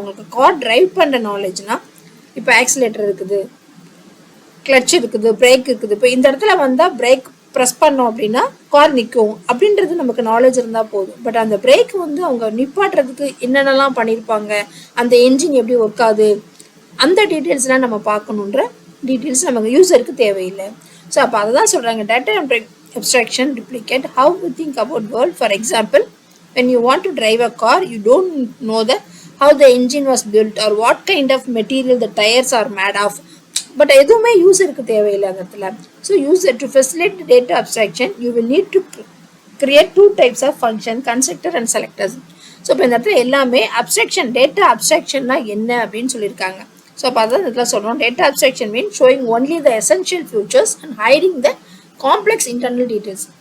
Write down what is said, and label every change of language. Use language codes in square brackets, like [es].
[ta] உங்களுக்கு car drive பண்ணுற நாலேஜ்னால் இப்போ ஆக்சிலேட்டர் இருக்குது, கிளட்ச் இருக்குது, பிரேக் இருக்குது. இப்போ இந்த இடத்துல வந்தால் பிரேக் ப்ரெஸ் பண்ணோம் அப்படின்னா கார் நிற்கும் அப்படின்றது நமக்கு நாலேஜ் இருந்தால் போதும். பட் அந்த பிரேக் அவங்க நிப்பாட்டுறதுக்கு என்னென்னலாம் பண்ணியிருப்பாங்க, அந்த என்ஜின் எப்படி ஒர்க் ஆகுது, அந்த டீட்டெயில்ஸ்லாம் நம்ம பார்க்கணுன்ற டீட்டெயில்ஸ் நமக்கு யூஸருக்கு தேவையில்லை. [en] so [ta] அப்போ அதை தான் சொல்கிறாங்க [en] Data abstraction replicate how we think about world. For example, when you want to drive a car, you don't know how the engine was built or what kind of material the tires are made of. But [ta] எதுவுமே யூஸருக்கு தேவையில்லை அந்த இடத்துல. [en] So user to facilitate data abstraction you will need to create 2 types of function, constructor and selectors. [ta] So இப்போ இந்த இடத்துல எல்லாமே abstraction, data அப்ஸ்ட்ராக்ஷன்னா என்ன அப்படின்னு சொல்லியிருக்காங்க. [en] so [ta] அப்போ அதான் இதில் சொல்கிறோம் [en] Data abstraction mean showing only the essential features and hiding the complex internal details.